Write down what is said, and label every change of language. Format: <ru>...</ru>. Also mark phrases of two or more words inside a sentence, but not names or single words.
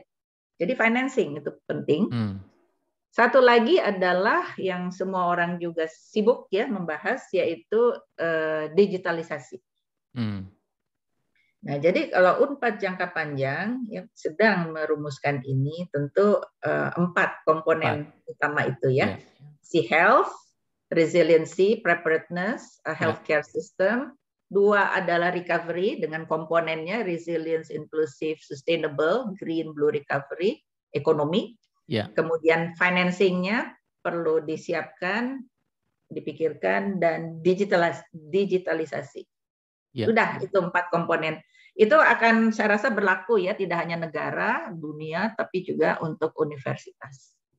<id>Jadi financing itu penting. Satu lagi adalah yang semua orang juga sibuk ya membahas, yaitu digitalisasi. Nah, jadi kalau Unpad jangka panjang ya sedang merumuskan ini, tentu 4 komponen utama itu ya.</id> <en>Si health, resiliency, preparedness, healthcare system. 2 adalah recovery</en> <id>dengan komponennya</id> <en>resilience, inclusive, sustainable, green, blue recovery,</en> <id>ekonomi. Kemudian financingnya perlu disiapkan, dipikirkan, dan digitalisasi. Sudah, itu 4 komponen. Itu akan saya rasa berlaku ya, tidak hanya negara, dunia, tapi juga untuk universitas.</id>